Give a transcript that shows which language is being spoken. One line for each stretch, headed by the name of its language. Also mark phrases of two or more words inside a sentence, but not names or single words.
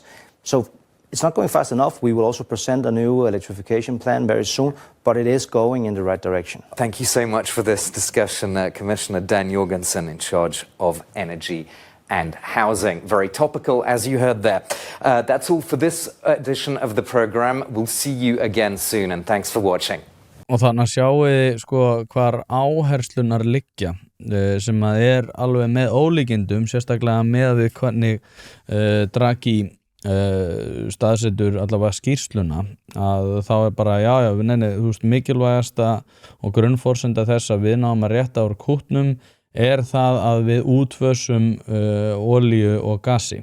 English: So it's not going fast enough. We will also present a new electrification plan very soon, but it is going in the right direction. Thank you so much for this discussion, Commissioner Dan Jorgensen, in charge of energy and housing. Very topical, as you heard there. That's all for this edition of the program. We'll see you again soon, and thanks for watching.
Icelandic: Og þannig sjáum við sko hvar áherslunar liggja sem að alveg með ólíkindum, sérstaklega með við hvernig Draghi staðsetur allavega skýrsluna, að þá bara þú veist, mikilvægasta og grunnforsenda þess að við náum að rétta úr kútnum það að við útfösum olíu og gasi.